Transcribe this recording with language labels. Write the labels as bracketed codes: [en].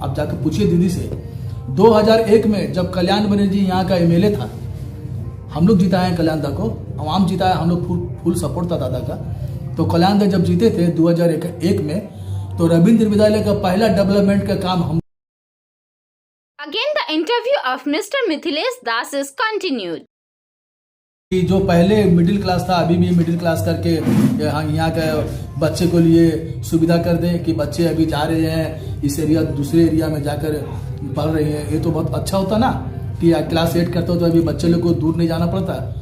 [hi] आप जाके पूछिए दीदी से। 2001 में जब कल्याण बनर्जी यहाँ का एमएलए था, हम लोग जिताए हैं कल्याण दा को, आवाम जिताया, हम लोग फुल सपोर्ट था दादा का। तो कल्याण दा जब जीते थे 2001 में, तो रविंद्र विद्यालय का पहला डेवलपमेंट का काम हम। [en] Again, the interview of Mr. Mithilesh Das is continued. [hi] कि जो पहले मिडिल क्लास था अभी भी मिडिल क्लास करके यहाँ के बच्चे को लिए सुविधा कर दें कि बच्चे अभी जा रहे हैं इस एरिया दूसरे एरिया में जाकर पढ़ रहे हैं। ये तो बहुत अच्छा होता ना कि क्लास 8 करते हो तो अभी बच्चे लोग को दूर नहीं जाना पड़ता।